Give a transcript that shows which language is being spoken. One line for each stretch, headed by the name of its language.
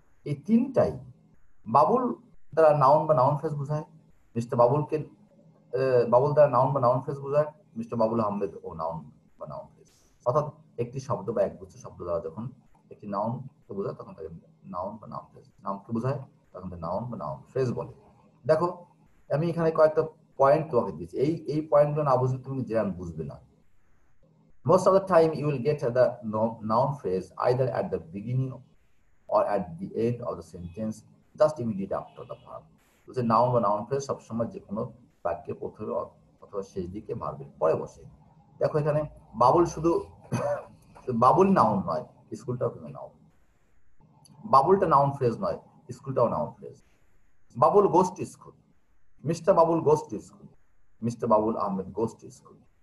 Bangla: এই তিনটাই বাবুল দ্বারা নাউন বা নাউন ফ্রেজ বোঝায়, মিস্টার বাবুলকে বাবুল দ্বারা নাউন বা নাউন ফ্রেজ বোঝায়, মিস্টার বাবুল আহমেদ ও নাউন বা নাউন ফ্রেজ। অর্থাৎ একটি শব্দ বা একগুচ্ছ শব্দ দ্বারা যখন একটি নাউনকে বোঝায় তখন তাকে নাউন বা নাউন ফ্রেজ, নাউনকে বোঝায় তখন তাকে নাউন বা নাউন ফ্রেজ বলে। দেখো আমি এখানে কয়েকটা পয়েন্ট তোমাকে দিয়েছি, এই পয়েন্টগুলো না বুঝলে তুমি জেরান্ড বুঝবে না।
English: Most of the time you will get the noun phrase either at the beginning or at the end of the sentence, just immediate after the verb.
Bangla: So noun বা noun phrase সবসময় যে কোনো বাক্যের প্রথমে অথবা শেষ দিকে ভার্বের পরে বসে। দেখো এখানে বাবুল শুধু বাবুল নাউন নয়, স্কুলটাও কিন্তু নাউন। বাবুলটা নাউন ফ্রেজ নয়, স্কুলটাও noun phrase.
English: Babul goes to school, mister Babul goes to school, mister Babul Ahmed goes to school.